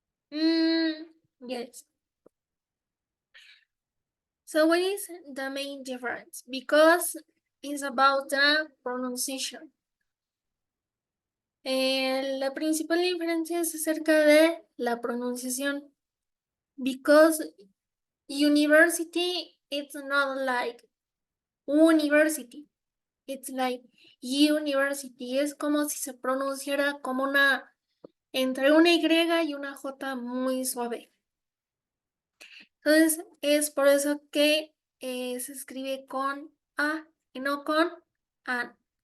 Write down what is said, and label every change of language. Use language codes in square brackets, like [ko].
[en] Yes. So what is the main difference? Because it's about the pronunciation. [es] La principal diferencia es acerca de la pronunciación. [en] Because university, it's not like university. It's like university. [es] Es como si se pronunciara como una, entre una Y y una J muy suave. Entonces, es por eso que se escribe con A y no con AN.